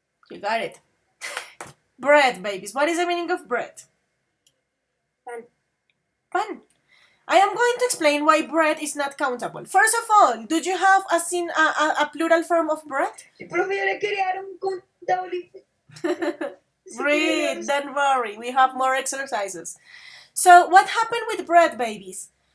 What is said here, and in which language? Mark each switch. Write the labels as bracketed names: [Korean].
[English] You got it. Bread, babies. What is the meaning of bread? [Spanish] Pan. Pan. [English] I am going to explain why bread is not countable. First of all, do you have a plural form of bread? [Spanish] Sí, profe, yo le quería dar un contable. [English] Great, don't worry. We have more exercises. So, what happened with bread, babies?